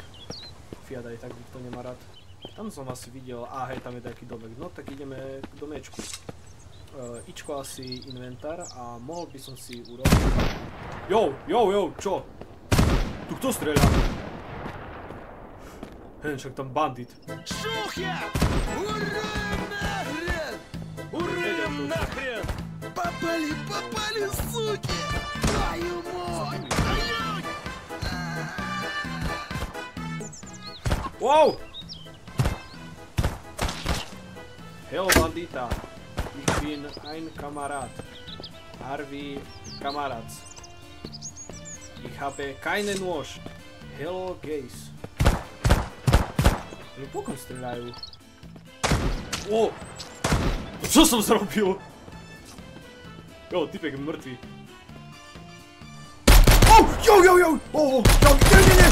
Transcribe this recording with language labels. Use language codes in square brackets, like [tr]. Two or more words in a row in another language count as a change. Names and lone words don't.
[sk] Fiat aj tak nikto nemá rád. Tam som asi videl, tam je dajaký domek. No tak ideme k domečku. Ičko asi inventár a mohol by som si urobiť... Jo, čo? Tu kto streľa? Však tam bandit. [ru] Шухер! Ура нахрен! Ура нахрен! Попали, суки! Твою мать! [en] Wow! Hello bandita. [de] Ich bin ein Kamerad. Harvey Kamerad. Ich habe keinen Nôž. [en] Hello gays. [sk] Oni pokom strieľajú. O! Čo som zrobil? Jo, typek je mŕtvý. Oh! Jo! Oh! Nie!